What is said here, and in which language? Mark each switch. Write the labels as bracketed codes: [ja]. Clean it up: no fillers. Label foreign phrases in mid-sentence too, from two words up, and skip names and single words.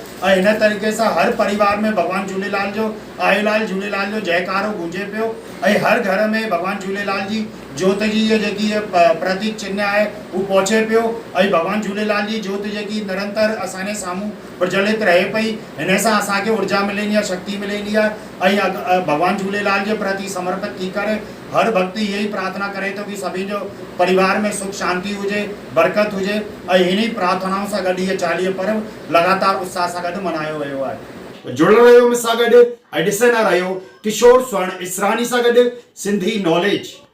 [sd] ऐं हिन तरीक़े सां हर परिवार में भगवान झूलेलाल जो आयोलाल झूलेलाल जो जयकारो गूंजे पियो ऐं हर घर में भगवान झूलेलाल जी ज्योत जी इहा जेकी प्रतीक चिन्ह आहे उहो पहुचे पियो ऐं भगवान झूलेलाल जी ज्योत जेकी निरंतर असांजे साम्हूं प्रज्वलित रहे पई। हिन सां असांखे ऊर्जा मिलंदी आहे, शक्ति मिलंदी आहे ऐं भगवान झूलेलाल जे प्रति समर्पित थी करे हर भक्ति इहा ई प्रार्थना करे थो कि सभिनि जो परिवार में सुख शांति हुजे, बरकत हुजे ऐं हिन प्रार्थनाउनि सां गॾु इहे चालीह पर्व लगातार उत्साह सां गॾु मल्हायो वियो आहे। जुड़ियल रहियो मूंसां गॾु ऐं ॾिसंदा रहियो किशोर स्वर्ण इसरानी सां गॾु सिंधी नॉलेज।